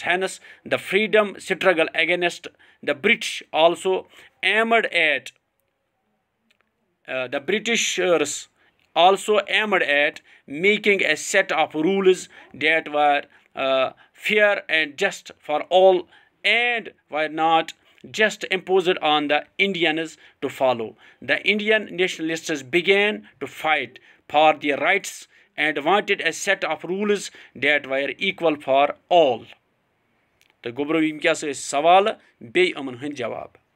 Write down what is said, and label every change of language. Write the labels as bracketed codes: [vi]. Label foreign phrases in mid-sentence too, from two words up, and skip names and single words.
[en] Hence, the freedom struggle against the British also aimed at the Britishers also aimed at making a set of rules that were fair and just for all and were not just imposed on the Indians to follow. The Indian nationalists began to fight for their rights and wanted a set of rules that were equal for all. [ks] तो गोब्रो यम क्या सवाल बे अमन हंद जवाब।